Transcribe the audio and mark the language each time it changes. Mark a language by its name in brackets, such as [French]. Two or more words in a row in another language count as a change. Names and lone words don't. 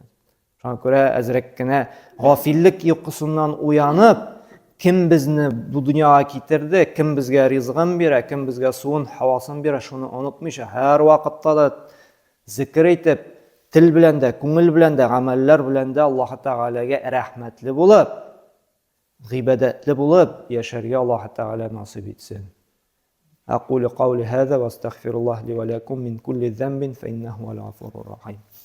[Tatar] Шуңа күрә әзрәк кенә гафиллек йокысыннан уянып, кем безне бу дөньяга китерде, кем безгә ризыгын бирә, кем безгә суын, һавасын бирә, шуны онытмыйча, һәр вакытта да зикр итеп, тел белән дә, күңел белән дә, гамәлләр белән дә Аллаһ Тәгаләгә рәхмәтле булып, гыйбадәтле булып яшәргә Аллаһ Тәгалә насыйп итсен. [Arabic] أقول قولي هذا وأستغفر الله لي ولكم من كل ذنب فإنه هو الغفور الرحيم.